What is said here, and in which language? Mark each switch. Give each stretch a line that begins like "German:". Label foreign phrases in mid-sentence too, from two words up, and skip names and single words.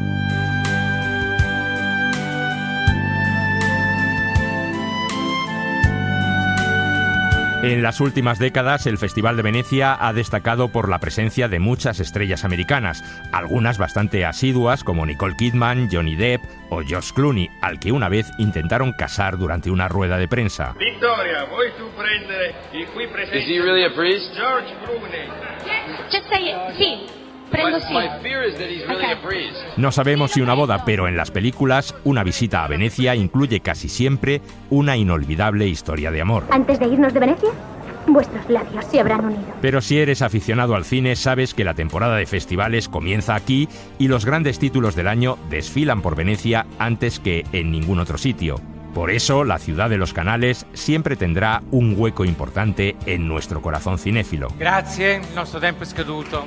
Spanish: En las últimas décadas, el Festival de Venecia ha destacado por la presencia de muchas estrellas americanas, algunas bastante asiduas como Nicole Kidman, Johnny Depp o George Clooney, al que una vez intentaron casar durante una rueda de prensa.
Italian: Vittoria, vuoi tu prendere il qui presente?
English: Is he really a priest? George Clooney. Just say it.
Italian: Sí. Prendo sí.
English: My fear is that he's really a priest.
Spanish: No sabemos si una boda, pero en las películas, una visita a Venecia incluye casi siempre una inolvidable historia de amor. Antes de irnos de Venecia, vuestros labios se habrán unido. Pero si eres aficionado al cine, sabes que la temporada de festivales comienza aquí y los grandes títulos del año desfilan por Venecia antes que en ningún otro sitio. Por eso, la ciudad de los canales siempre tendrà un hueco importante en nuestro corazón cinéfilo.
Italian: Grazie, il nostro tempo è scaduto.